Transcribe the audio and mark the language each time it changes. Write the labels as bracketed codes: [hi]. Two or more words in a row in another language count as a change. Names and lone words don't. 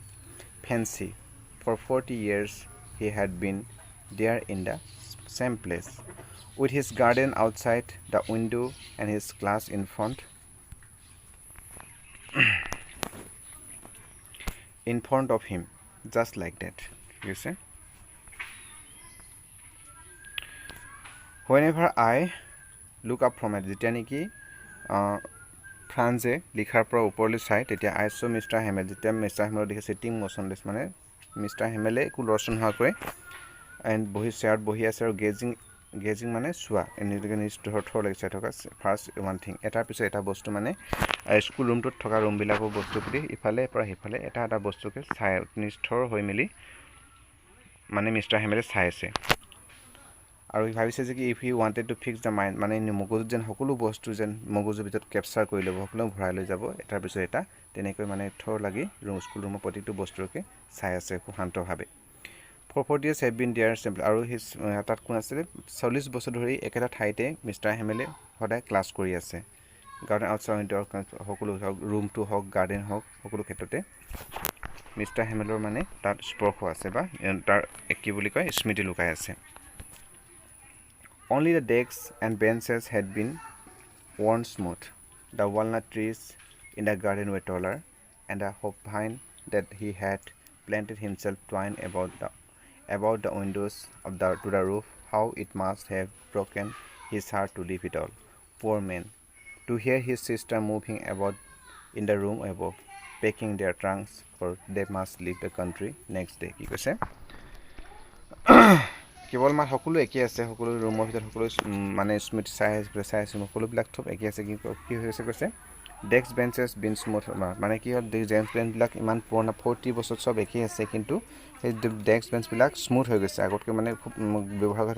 [en] Fancy, for 40 years he had been there in the same place, with his garden outside the window and his class in front. In front of him, just like that, you see. Whenever I look up from it, [as] যেতিয়া নেকি ফ্ৰান্সে লিখাৰ পৰা ওপৰলৈ চাই তেতিয়া [en] I saw Mr. [as] Hamel যেতিয়া মিষ্টাৰ হেমেল দেখে [en] sitting motionless [as] মানে মিষ্টাৰ হেমেলে একো লৰচন হোৱাকৈ এণ্ড বহি চেয়াৰত বহি আছে আৰু গেজিং মানে চোৱা এনেকৈ থৰ লাগি চাই থকা [en] first one thing [as] এটাৰ পিছত এটা বস্তু মানে স্কুল ৰুমটোত থকা ৰুমবিলাকৰ বস্তুখিনি ইফালে পৰা সিফালে এটা বস্তুকে চাই নিষ্ঠৰ হৈ মেলি মানে মিষ্টাৰ হেমেলে চাই আছে আৰু ভাবিছে যে কি [en] if he wanted to fix the mind [as] মানে মগজুত যেন সকলো বস্তু যেন মগজুৰ ভিতৰত কেপচাৰ কৰি ল'ব সকলো ভৰাই লৈ যাব এটাৰ পিছত এটা তেনেকৈ মানে থৰ লাগি স্কুল ৰুমৰ প্ৰতিটো বস্তুকে চাই আছে খুব শান্তভাৱে [en] For 40 years have been there simple [as] আৰু হিজ তাত কোন আছে 40 বছৰ ধৰি একেটা ঠাইতে মিষ্টাৰ হেমেলে সদায় ক্লাছ কৰি আছে [en] garden outside [as] সকলো ৰুমটো হওক গাৰ্ডেন হওক সকলো ক্ষেত্ৰতে মিষ্টাৰ হেমেলৰ মানে তাত স্পৰ্শ আছে বা তাৰ কি বুলি কয় স্মৃতি লুকাই আছে [en] Only the desks and benches had been worn smooth. The walnut trees in the garden were taller, and the hop-vine that he had planted himself twined about the windows to the roof. How it must have broken his heart to leave it all. Poor man. To hear his sister moving about in the room above, packing their trunks, for they must leave the country next day. [as] কি কৈছে কেৱল মাত সকলো একেই আছে সকলো ৰুমৰ ভিতৰত সকলো মানে স্মৃতি চাই আছোঁ সকলোবিলাক থব একেই আছে কিন্তু কি হৈছে কৈছে [en] desk benches been smooth [as] মানে কি হ'ল ডেস্ক বেঞ্চবিলাক ইমান পুৰণা 40 বছৰ চব একেই আছে কিন্তু সেই ডেস্ক বেঞ্চবিলাক স্মুথ হৈ গৈছে আগতকৈ মানে খুব ব্যৱহাৰ কৰা